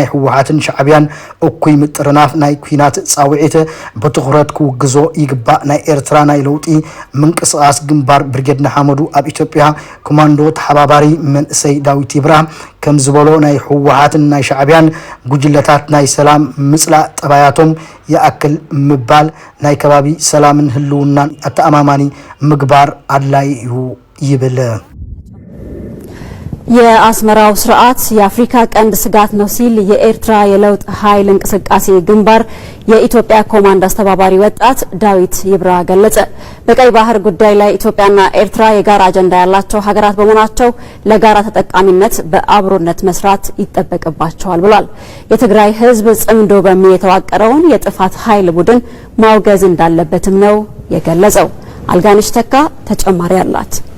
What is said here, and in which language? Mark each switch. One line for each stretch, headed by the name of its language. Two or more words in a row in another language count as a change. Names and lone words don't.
Tigrinya: ህወሓትን ሻዕብያን እኩይ ምጥርናፍ ናይ ኩናት ጻውዒት በትኹረት ክውግዞ ይግባእ። ናይ ኤርትራ ናይ ለውጢ ምንቅስቓስ ግንባር ብርጌድ ንሓመዱ ኣብ ኢትዮጵያ ኮማንዶ ተሓባባሪ መንእሰይ ዳዊት ይብራህ ከም ዝበሎ ናይ ህወሓትን ናይ ሻዕብያን ጉጅለታት ናይ ሰላም ምጽላእ ጠባያቶም ያእክል ምባል ናይ ከባቢ ሰላምን ህልውናን ኣተኣማማኒ ምግባር አድላይ ይብል።
Amharic: የአስመራው ስርዓት የአፍሪካ ቀንድ ስጋት ነው ሲል የኤርትራ የለውጥ ኃይል እንቅስቃሴ ግንባር የኢትዮጵያ ኮማንድ አስተባባሪ ወጣት ዳዊት ይብራ ገለጸ። በቀይ ባህር ጉዳይ ላይ ኢትዮጵያና ኤርትራ የጋራ አጀንዳ ያላቸው ሀገራት በመሆናቸው ለጋራ ተጠቃሚነት በአብሮነት መስራት ይጠበቅባቸዋል ብሏል። የትግራይ ህዝብ ጽምዶ በሚል የተዋቀረውን የጥፋት ኃይል ቡድን ማውገዝ እንዳለበትም ነው የገለጸው። አልጋንሽ ተካ ተጨማሪ አላት።